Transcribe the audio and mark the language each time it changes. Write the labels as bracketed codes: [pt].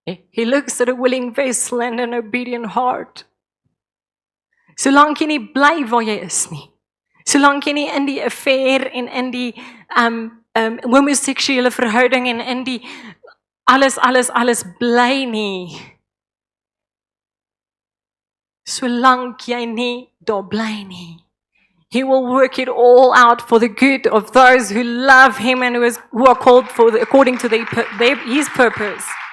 [en] He looks at a willing vessel and an obedient heart. [af] Solank jy nie bly waar jy is nie. Solank jy nie in die affair en in die homoseksuele verhouding en in die alles bly nie. Solank jy nie daar bly nie. [en] He will work it all out for the good of those who love him and who are called according to his purpose.